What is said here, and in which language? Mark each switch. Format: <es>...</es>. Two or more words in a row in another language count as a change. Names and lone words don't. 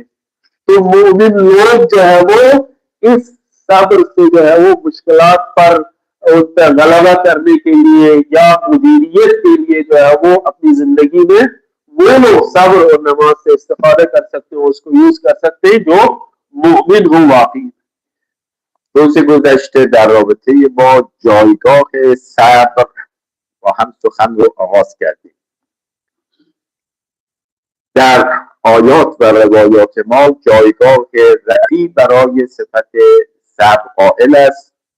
<ur>تو مومن لوگ جو ہے وہ اس صبر سے جو ہے وہ مشکلات پر غلبہ کرنے کے لیے یا مدیریت کے لیے جو ہے وہ اپنی زندگی میں وہ لوگ صبر اور نماز سے استفادہ کر سکتے ہیں، اس کو یوز کر سکتے ہیں جو مومن ہو واقعی.</ur> <fa>روز گذشته در رابطه با جایگاه صبر با هم سخن رو آغاز کردیم. در آیات و روایات ما جایگاه رفیع برای صفت صبر قائل است.</fa>